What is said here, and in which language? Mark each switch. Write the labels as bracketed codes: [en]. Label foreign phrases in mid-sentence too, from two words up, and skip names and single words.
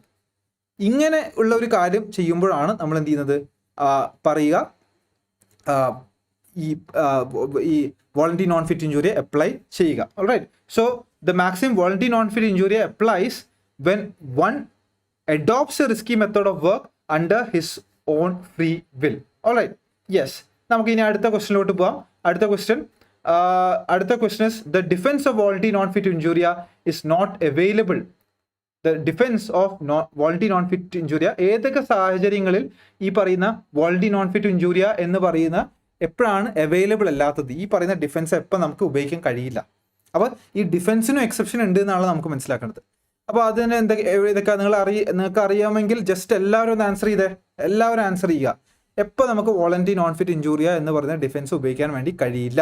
[ml] ഇങ്ങനെ ഉള്ള ഒരു കാര്യം ചെയ്യുമ്പോഴാണ് നമ്മൾ എന്ത് ചെയ്യുന്നത്, പറയുക ഈ വോളണ്ടറി നോൺ ഫിറ്റ് ഇൻജൂറിയ അപ്ലൈ ചെയ്യുക. [en] alright, so the maxim voluntary non fit injuria applies when one adopts a risky method of work under his own free will. alright, yes. [ml] നമുക്ക് ഇനി അടുത്ത ക്വസ്റ്റ്യനിലോട്ട് പോകാം. അടുത്ത ക്വസ്റ്റ്യൻ [en] is the defense of voluntary non-fit injuria is not available. The defense of voluntary non-fit injuria [ml] ഏതൊക്കെ സാഹചര്യങ്ങളിൽ ഈ പറയുന്ന voluntary non-fit injuria എന്ന് പറയുന്ന എപ്പോഴാണ് അവൈലബിൾ അല്ലാത്തത്? ഈ പറയുന്ന ഡിഫൻസ് എപ്പോൾ നമുക്ക് ഉപയോഗിക്കാൻ കഴിയില്ല. അപ്പോൾ ഈ ഡിഫൻസിനും എക്സെപ്ഷൻ ഉണ്ട് എന്നാണ് നമുക്ക് മനസ്സിലാക്കേണ്ടത്. അപ്പോൾ അതിന് ഇതൊക്കെ നിങ്ങൾക്ക് അറിയാമെങ്കിൽ ജസ്റ്റ് എല്ലാവരും ഒന്ന് ആൻസർ ചെയ്തേ. എല്ലാവരും ആൻസർ ചെയ്യുക. എപ്പോൾ നമുക്ക് വോളണ്ടറി നോൺ ഫിറ്റ് ഇൻജൂറിയ എന്ന് പറയുന്ന ഡിഫൻസ് ഉപയോഗിക്കാൻ വേണ്ടി കഴിയില്ല?